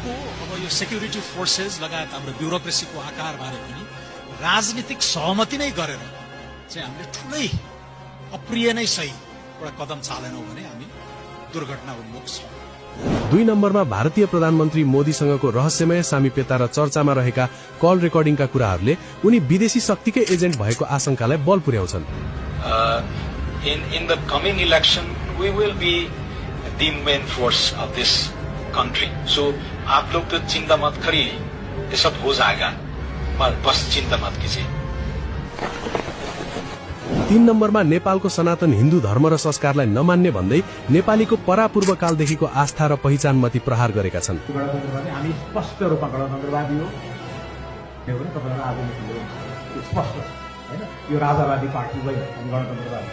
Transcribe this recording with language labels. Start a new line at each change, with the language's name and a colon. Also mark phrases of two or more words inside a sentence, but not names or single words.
English: security forces
Nepali: लगायत हाम्रो ब्युरोक्रेसीको आकार बारे पनि राजनीतिक सहमति नै गरेर चाहिँ हामीले ठुलै अप्रिय नै सही एउटा कदम चालेनौं भने हामी दुर्घटना उन्मुख छौं। 2 नम्बरमा भारतीय प्रधानमन्त्री मोदीसँगको रहस्यमय सामिप्यता र चर्चामा रहेका
English: call recordingका
Nepali: कुराहरूले उनी विदेशी शक्तिकै एजेन्ट भएको आशंकालाई बल पुर्याउँछन्।
English: In the coming election we will be the main force of this country.
Hindi: So आप लोग तो चिंता मत करिए, ये सब हो जाएगा, बस चिंता मत कीजिए।
Nepali: 3 नम्बरमा नेपालको सनातन हिन्दू धर्म र संस्कारलाई नमान्ने भन्दै नेपालीको परापूर्व कालदेखिको आस्था र पहिचानमाथि प्रहार गरेका छन्। हामी स्पष्ट रूपमा गणतन्त्रवादी हो, यो पनि तपाईहरुले आजदेखि स्पष्ट हैन, यो राजावादी पार्टी होइन, हामी गणतन्त्रवादी।